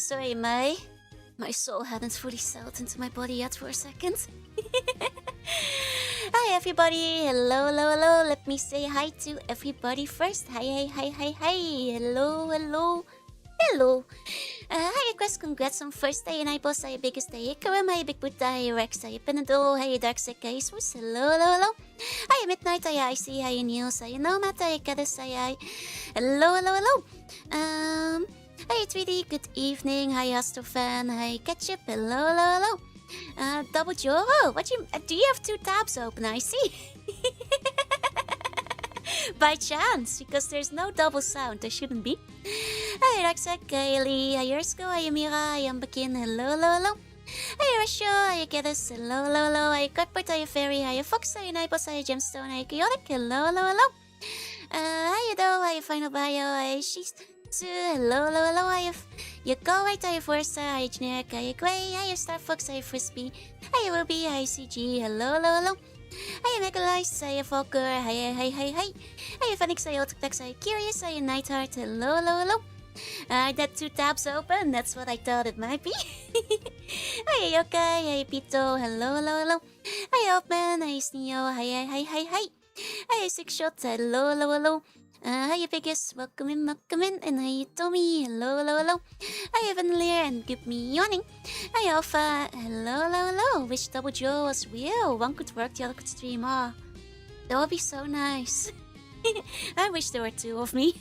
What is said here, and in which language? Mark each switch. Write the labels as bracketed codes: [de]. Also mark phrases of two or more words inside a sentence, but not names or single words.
[en] Sorry, my soul hadn't fully settled into my body yet for a second. Hi, everybody. Hello, hello, hello. Let me say hi to everybody first. Hi, hi, hi, hi, hi. Hello, hello. Hello. Hi, Quest. Congrats on first day and I boss. Hi, biggest day. Karam, hi, Big Buddha. Hi, Rex. Hi, Panadol. Hi, Darkseid. Hi, Swiss. Hello, hello, hello. Hi, Midnight. Hi, Icy. Hi, Niels. Hi, Nomad. Hi, Caddis. Hi. Hello, hello, hello. Hi, 3D. Good evening. Hi, Astrofan. Hi, Ketchup. Hello, hello, hello. Double Joro. What do you have 2 tabs open? I see. By chance, because there's no double sound. There shouldn't be. Hi, Raksak. Hi, Ellie. Hi, Yersko. Hi, Amira. Hi, Ambakin. Hello, hello, hello. Hi, Rasho. Hi, Geddes. Hello, hello, hello. Hi, Cutport. Hi, Fairy. Hi, Fox. Hi, Nibos. Hi, Gemstone. Hi, Chaotic. Hello, hello, hello. Hi, Edo. Hi, Final Bio. Hi, She's. Hello, hello, hello. Hi, you go right. Hi, Forza. Hi, Generic. Hi, Gray. Hi, Star Fox. Hi, Frisbee. Hi, Ruby. Hi, CG. Hello, hello, hello. Hi, Megalize. Hi, Falker. Hi, hi, hi, hi. Hi, Phoenix. Hi, Ultratex. Hi, Curious. Hi, Nightheart. Hello, hello, hello. I had 2 tabs open. That's what I thought it might be. Hi, Yokai. Hi, Pito. Hello, hello, hello. Hi, Open. Hi, Sneo. Hi, hi, hi, hi, hi. Hi, Six Shots. Hello, hello, hello. Hi, Biggest. Welcome in, welcome in. And hi, Tommy. Hello, hello, hello. Hi, Evanlier. And give me yawning. Hi, Alpha. Hello, hello, hello. Wish Double Joe was real. One could work, the other could stream. Ah, that would be so nice. I wish there were 2 of me.